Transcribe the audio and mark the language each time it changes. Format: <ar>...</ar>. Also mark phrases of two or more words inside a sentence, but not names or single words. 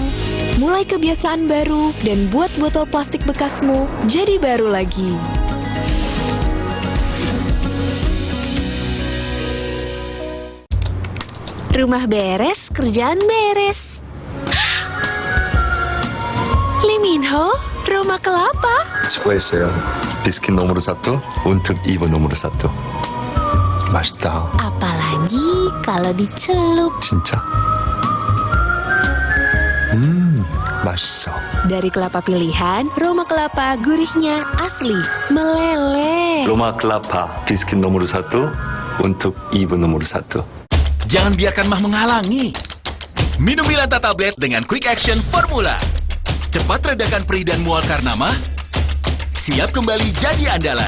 <id>Mulai kebiasaan baru dan buat botol plastik bekasmu jadi baru lagi. Rumah beres, kerjaan beres. Liminho, Roma kelapa. 수고했어요. 비스킷 nomor 1 untuk ibu nomor 1.</id> <ko>맛있다.</ko> <id>Apalagi kalau dicelup.</id> <ko>진짜? 맛있어.</ko> <id>Dari kelapa pilihan, Roma kelapa gurihnya asli, meleleh. Roma kelapa, 비스킷 nomor 1 untuk ibu nomor 1. Jangan biarkan mah menghalangi. Minum Milanta tablet dengan Quick Action Formula. Cepat redakan perih dan mual karena mah. Siap kembali jadi andalan.</id>